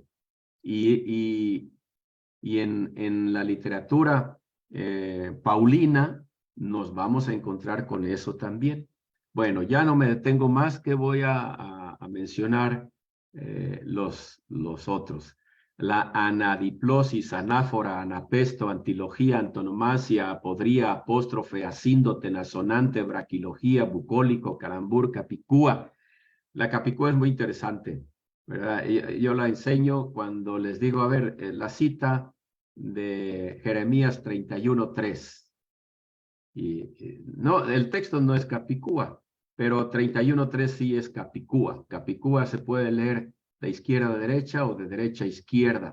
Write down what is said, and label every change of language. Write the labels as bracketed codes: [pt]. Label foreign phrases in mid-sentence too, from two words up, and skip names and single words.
[es] Y en la literatura paulina nos vamos a encontrar con eso también. Bueno, ya no me detengo más, que voy a mencionar los otros. La anadiplosis, anáfora, anapesto, antilogía, antonomasia, apodría, apóstrofe, asíndote, nasonante, braquilogía, bucólico, calambur, capicúa. La capicúa es muy interesante, ¿verdad? Yo la enseño cuando les digo, a ver, la cita de Jeremías 31:3. No, el texto no es capicúa, pero 31:3 sí es capicúa. Capicúa se puede leer de izquierda a derecha o de derecha a izquierda.